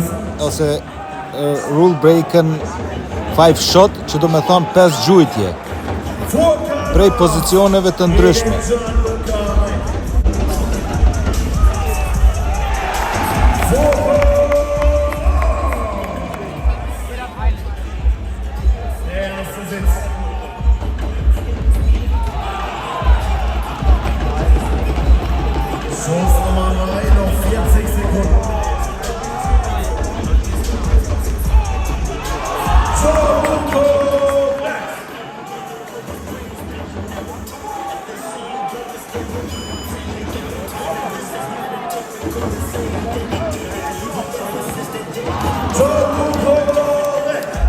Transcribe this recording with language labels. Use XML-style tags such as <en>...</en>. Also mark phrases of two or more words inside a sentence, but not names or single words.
<sq>ose</sq> <en>rule breaken 5 shot,</en> <sq>që do me thonë 5 gjujtje prej pozicioneve të ndryshme.</sq> <de>Der erste Sitz. Schuss Nummer 3, noch 40 Sekunden. Gianluca Rek. Gianluca Rek.</de>